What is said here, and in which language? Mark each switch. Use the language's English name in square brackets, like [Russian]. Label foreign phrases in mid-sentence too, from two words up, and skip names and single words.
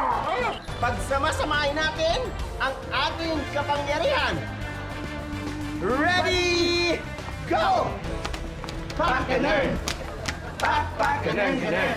[Filipino] Pagsama-samahin natin ang ating kapangyarihan. [English] Ready, go! [Filipino] Pak-ganern! Pak-pak-ganern-ganern!